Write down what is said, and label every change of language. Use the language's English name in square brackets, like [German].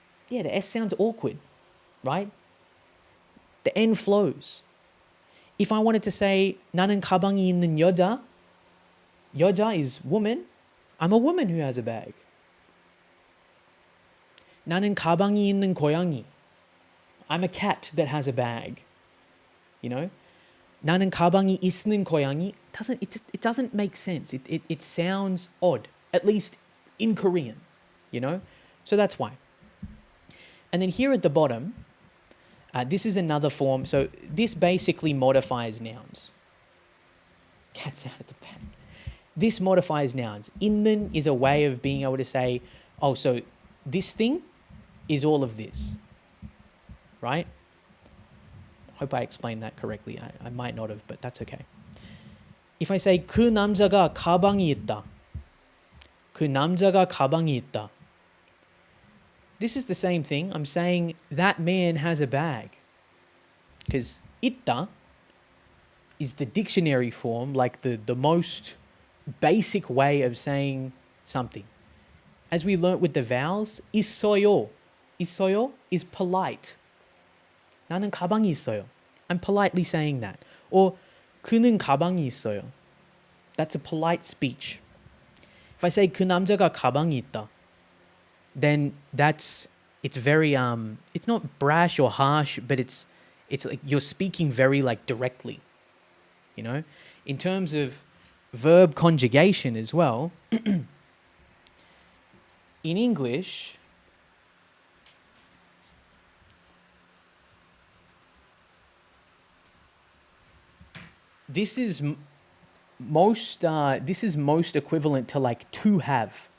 [English] Yeah, the S sounds awkward, right? The N flows. If I wanted to say 나는 가방이 있는 여자, 여자 is woman. I'm a woman who has a bag. [Korean] 나는 가방이 있는 고양이. [English] I'm a cat that has a bag. You know? [Korean] 나는 가방이 있는 고양이. [English] It doesn't make sense. It sounds odd, at least in Korean, you know? So that's why. And then here at the bottom, this is another form. So this basically modifies nouns. Cat's out of the bag. This modifies nouns. 있는 is a way of being able to say, oh, so this thing is all of this, right? Hope I explained that correctly. I might not have, but that's okay. [Korean] If I say 그 남자가 가방이 있다. [English] 그 남자가 가방이 있다. This is the same thing. I'm saying that man has a bag. Because 있다 is the dictionary form, like the most basic way of saying something. As we learnt with the vowels, 있어요. 있어요 is polite. [Korean] 나는 가방이 있어요. [English] I'm politely saying that. [Korean] Or 그는 가방이 있어요. [English] That's a polite speech. If I say 그 남자가 가방이 있다, then it's very it's not brash or harsh, but it's like you're speaking very like directly. You know? In terms of verb conjugation as well, in English, this is most equivalent to like to have.